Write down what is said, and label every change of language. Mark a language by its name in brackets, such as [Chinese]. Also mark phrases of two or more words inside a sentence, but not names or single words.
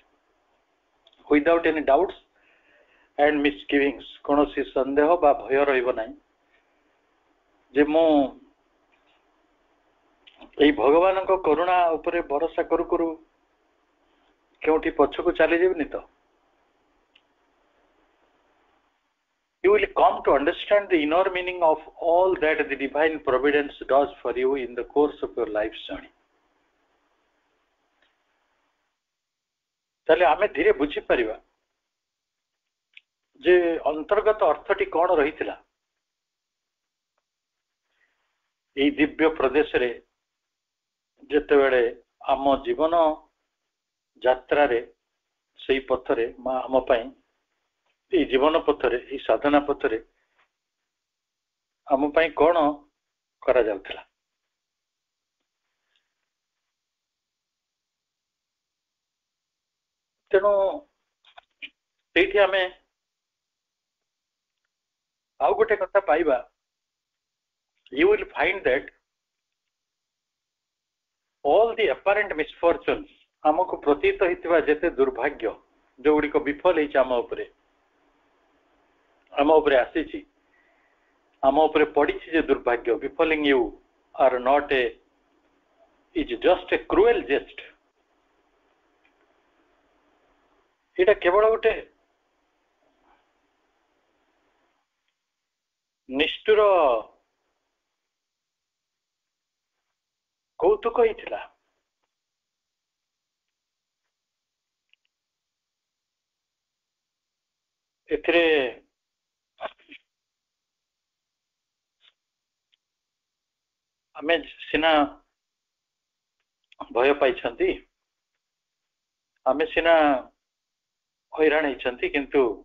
[English] without any doubts and misgivings, [Odia] କୌଣସି ସନ୍ଦେହ ବା ଭୟ ରହିବ ନାହିଁ ଯେ ମୁଁ ଏଇ ଭଗବାନଙ୍କ କରୁଣା ଉପରେ ଭରସା କରୁ କରୁ କେଉଁଠି ପଛକୁ ଚାଲିଯିବିନି ତ। [English] You will come to understand the inner meaning of all that the divine providence does for you in the course of your life's journey. [Odia] ତାହେଲେ ଆମେ ଧୀରେ ବୁଝିପାରିବା ଯେ ଅନ୍ତର୍ଗତ ଅର୍ଥଟି କ'ଣ ରହିଥିଲା ଏଇ ଦିବ୍ୟ ପ୍ରଦେଶରେ। ଯେତେବେଳେ ଆମ ଜୀବନ ଯାତ୍ରାରେ ସେଇ ପଥରେ ମା ଆମ ପାଇଁ ଏଇ ଜୀବନ ପଥରେ, ଏଇ ସାଧନା ପଥରେ ଆମ ପାଇଁ କ'ଣ କରାଯାଉଥିଲା। ତେଣୁ ସେଇଠି ଆମେ ଆଉ ଗୋଟେ କଥା ପାଇବା, [English] you will find that all the apparent misfortunes, [Odia] ଆମକୁ ପ୍ରତୀତ ହେଇଥିବା ଯେତେ ଦୁର୍ଭାଗ୍ୟ ଯୋଉଗୁଡ଼ିକ ବିଫଳ ହେଇଛି ଆମ ଉପରେ ଆସିଛି, ଆମ ଉପରେ ପଡ଼ିଛି ଯେ ଦୁର୍ଭାଗ୍ୟ, [English] befalling you are not is just a cruel jest. [Odia] ଏଇଟା କେବଳ ଗୋଟେ ନିଷ୍ଠୁର କୌତୁକ ହେଇଥିଲା। ଏଥିରେ ଆମେ ସିନା ଭୟ ପାଇଛନ୍ତି, ଆମେ ସିନା ହଇରାଣ ହେଇଛନ୍ତି, କିନ୍ତୁ